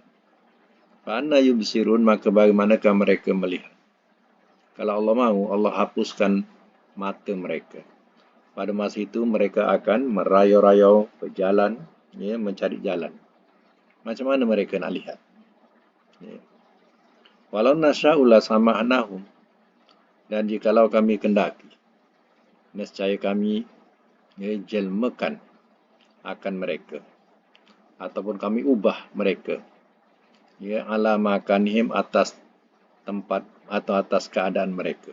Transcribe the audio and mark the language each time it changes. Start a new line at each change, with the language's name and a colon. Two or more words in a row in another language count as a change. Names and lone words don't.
Arabic: فأنى يبصرون,
Malay: maka bagaimanakah mereka melihat? Kalau Allah mahu, Allah hapuskan mata mereka. Pada masa itu mereka akan merayau-rayau berjalan, mencari jalan. Macam mana mereka nak lihat?
Arabic: ولو نشاء لمسخناهم,
Malay: dan jikalau kami kendaki, nescaya kami jelmakan akan mereka, ataupun kami ubah mereka,
Arabic: على مكانتهم,
Malay: atas tempat atau atas keadaan mereka.